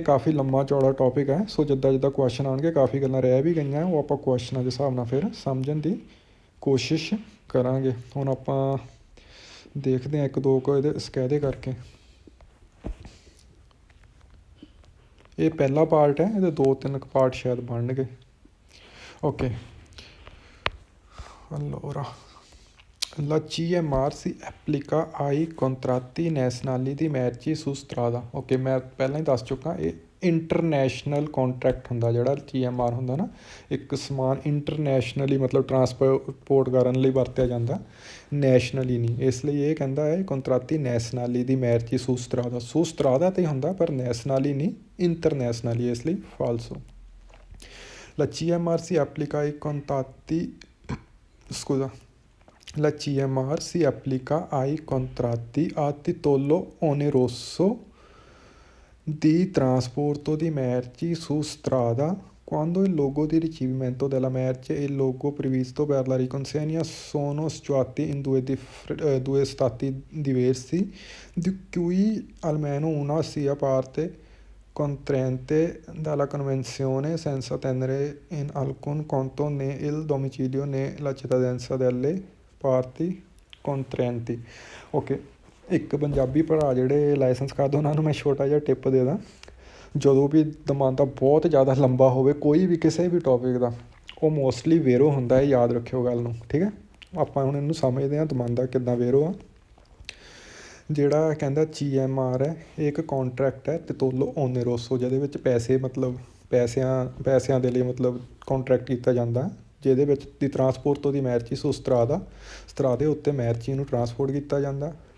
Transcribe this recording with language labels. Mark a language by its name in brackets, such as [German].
[Punjabi] ਕਾਫੀ ਲੰਮਾ ਚੌੜਾ ਟੌਪਿਕ ਹੈ, ਸੋ ਜਿੱਦਾਂ ਜਿੱਦਾਂ ਕੁਐਸਚਨ ਆਉਣਗੇ ਕਾਫੀ ਗੱਲਾਂ ਰਹਿ ਵੀ ਗਈਆਂ ਉਹ ਆਪਾਂ ਕੁਐਸਚਨਾਂ ਦੇ ਹਿਸਾਬ ਨਾਲ ਫਿਰ ਸਮਝਣ ਦੀ ਕੋਸ਼ਿਸ਼ ਕਰਾਂਗੇ। ਹੁਣ ਆਪਾਂ ਦੇਖਦੇ ਹਾਂ ਇੱਕ ਦੋ ਕੁ ਇਹਦੇ ਸਕੈਦੇ ਕਰਕੇ। ਇਹ ਪਹਿਲਾ ਪਾਰਟ ਹੈ, ਇਹਦੇ 2-3 ਪਾਰਟ ਸ਼ਾਇਦ ਬਣਨਗੇ। [Italian] ਓਕੇ, allora la CMR si applica ai contratti nazionali di merci su strada। [Punjabi] Okay, ਮੈਂ ਪਹਿਲਾਂ ਹੀ ਦੱਸ ਚੁੱਕਾ, ਇਹ ਇੰਟਰਨੈਸ਼ਨਲ ਕੰਟਰੈਕਟ ਹੁੰਦਾ ਜਿਹੜਾ CMR ਹੁੰਦਾ ਨਾ, ਇੱਕ ਸਮਾਨ ਇੰਟਰਨੈਸ਼ਨਲੀ ਮਤਲਬ ਟਰਾਂਸਪੋਰਟ ਕਰਨ ਲਈ ਵਰਤਿਆ ਜਾਂਦਾ, ਨੈਸ਼ਨਲੀ ਨਹੀਂ। ਇਸ ਲਈ ਇਹ ਕਹਿੰਦਾ ਹੈ [Italian] ਕੰਟਰਾਤੀ ਨੈਸ਼ਨਲੀ ਦੀ merci su strada, su strada [Punjabi] 'ਤੇ ਹੁੰਦਾ ਪਰ ਨੈਸ਼ਨਲੀ ਨਹੀਂ, ਇੰਟਰਨੈਸ਼ਨਲੀ, ਇਸ ਲਈ ਫਾਲਸੋ। [Italian] La CMR si applica ai contratti, scusa, la CMR si applica ai contratti a titolo oneroso di trasporto di merci su strada quando il luogo di ricevimento della merce e il luogo previsto per la riconsegna sono situati in due stati diversi, di cui almeno una sia parte contraente dalla convenzione senza tenere in alcun conto né il domicilio né la cittadinanza delle parti contraenti। [Punjabi] Okay, ਇੱਕ ਪੰਜਾਬੀ ਭਰਾ ਜਿਹੜੇ licence ਕਰਦੇ ਉਹਨਾਂ ਨੂੰ ਮੈਂ ਛੋਟਾ ਜਿਹਾ tip ਦੇ ਦਾਂ, ਜਦੋਂ ਵੀ ਦਮਾਂਦਾ ਬਹੁਤ ਜ਼ਿਆਦਾ ਲੰਬਾ ਹੋਵੇ ਕੋਈ ਵੀ ਕਿਸੇ ਵੀ ਟੌਪਿਕ ਦਾ, ਉਹ ਮੋਸਟਲੀ ਵੇਰੋ ਹੁੰਦਾ ਹੈ, ਯਾਦ ਰੱਖਿਓ ਗੱਲ ਨੂੰ, ਠੀਕ ਹੈ। ਆਪਾਂ ਹੁਣ ਇਹਨੂੰ ਸਮਝਦੇ ਹਾਂ ਦਮਾਂਦਾ ਕਿੱਦਾਂ ਵੇਰੋ ਆ। ਜਿਹੜਾ ਕਹਿੰਦਾ CMR ਹੈ, ਇਹ ਇੱਕ ਕੌਂਟਰੈਕਟ ਹੈ [Italian] ਤਿਤੋਲੋ ਓਨੇਰੋਸੋ, [Punjabi] ਜਿਹਦੇ ਵਿੱਚ ਪੈਸੇ ਮਤਲਬ ਪੈਸਿਆਂ ਦੇ ਲਈ ਮਤਲਬ ਕੌਂਟਰੈਕਟ ਕੀਤਾ ਜਾਂਦਾ, ਜਿਹਦੇ ਵਿੱਚ ਦੀ ਟਰਾਂਸਪੋਰਟ ਦੀ [Italian] merci su strada, [Punjabi] ਦੇ ਉੱਤੇ merci ਨੂੰ ਟਰਾਂਸਪੋਰਟ ਕੀਤਾ ਜਾਂਦਾ।